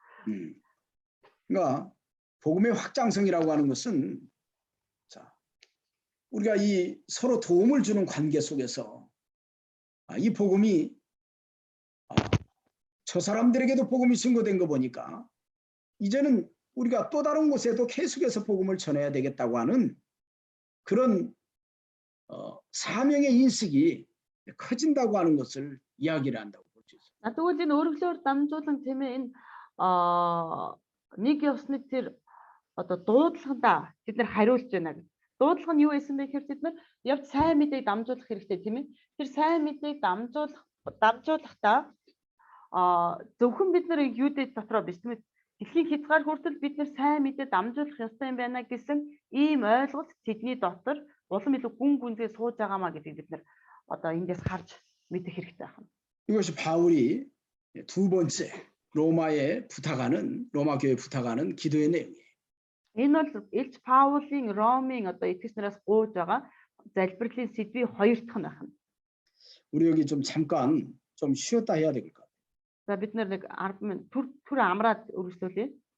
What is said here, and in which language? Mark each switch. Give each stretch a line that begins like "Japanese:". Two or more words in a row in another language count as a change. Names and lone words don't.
Korean: 그러니까 복음의 확장성이라고 하는 것은 자, 우리가 이 서로 도움을 주는 관계 속에서 이 복음이 저 사람들에게도 복음이 증거된 거 보니까 이제는 우리가 또 다른 곳에도 계속해서 복음을 전해야 되겠다고 하는 그런 사명의 인식이 커진다고 하는 것을 이야기를 한다고 볼 수 있습니다.
Mongolian: Тэгвэл энэ өргөлөөр дамжуулан тийм ээ энэ нэг ёсны тэр одоо дуудлаганда бид нар хариулж байна гэж. Дуудлага нь юу байсан бэ гэхээр бид нар явж сайн мэдээг дамжуулах хэрэгтэй тийм ээ. Тэр сайн мэдээг дамжуулахдаа зөвхөн бид нар юудэд дотроо биш тийм ээ. Дэлхийн хязгаар хүртэл бид нар сайн мэдээ дамжуулах ёстой юм байна гэсэн ийм ойлголт тэдний дотор улам илүү гүн гүнзгий сууж байгаамаа гэдгийг бид нар одоо эндээс харж мэдэх хэрэгтэй байна.
Korean: 이것이 바울이 두 번째 로마에 부탁하는 로마 교회에 부탁하는 기도의 내용이에요.
Mongolian: Энэ бол Илч Паулийн Ромын одоо итгэж нараас гуйж байгаа залбирлын сэдвийн хоёр дахь нь байна.
Korean: 우리 여기 좀 잠깐 좀 쉬었다 해야 될 것 같아요.
Mongolian: За бид нар нэг 10 минут түр амраад өргөжлүүлье.